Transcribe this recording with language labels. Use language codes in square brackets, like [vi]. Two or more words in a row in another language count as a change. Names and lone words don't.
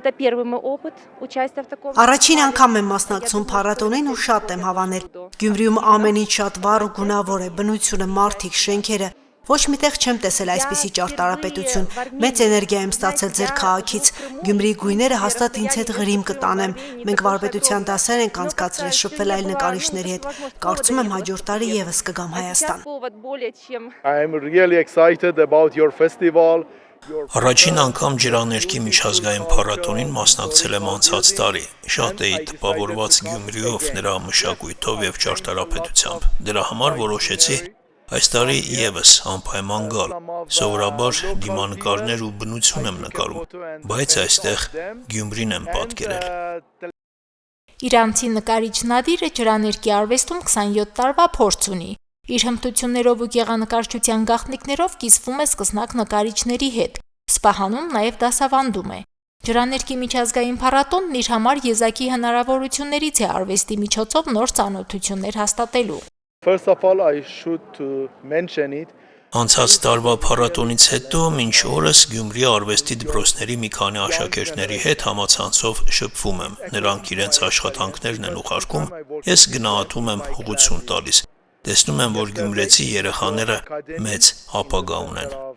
[hy] Առաջին անգամ եմ մասնակցում փառատոնին ու շատ եմ հավանել։ Գյումրիում ամեն ինչ շատ վառ ու գունավոր է, բնությունը, մարդիկ, շենքերը։ Ոչ միտեղ չեմ տեսել այսպիսի ճարտարապետություն։ Մեծ էներգիա եմ ստացել ձեր քաղաքից։ Գյումրիի գույները հաստատ ինձ հետ գրիմ կտանեմ։ Մենք վարպետության դասեր ենք անցկացրել, շփվել այլ նկարիչների հետ։ Կարծում եմ հաջորդ տարի եւս կգամ Հայաստան։ [en] I am really excited about your festival. [hy] Առաջին անգամ ջրաներկի միջազգային փառատոնին մասնակցել եմ անցած տարի։ Շատ էի տպավորված Գյումրիով, նրա մշակույթով եւ ճարտարապետությամբ։ Դրա համար որոշեցի այս տարի եւս անպայման գալ։ Սովորաբար դիմանկարներ ու բնություն եմ նկարում, բայց այստեղ Գյումրին եմ պատկերել։ Իրանցի նկարիչ Նադիրը ջրաներկի արվեստում 27 տարվա փորձ ունի։ Իր հմտություններով ու գեղանկարչության գաղտնիքներով կիսվում է սկսնակ նկարիչների հետ, Սպահանում նաև դասավանդում է։ Ջրաներկի միջազգային փառատոնն իր համար եզակի հնարավորություններից է արվեստի միջոցով նոր ծանոթություններ հաստատելու։ [en] First of all, I should mention it. [hy] Անցած տարվա փառատոնից հետո մինչ օրս Գյումրի արվեստի դպրոցների մի քանի աշակերտների հետ համացանցով շփվում եմ։ Նրանք իրենց աշխատանքներն են ուղարկում, ես գնահատում եմ, ուղղություն տալիս։ Տեսնում եմ, որ գյումրեցի երեխաները մեծ ապագա ունեն։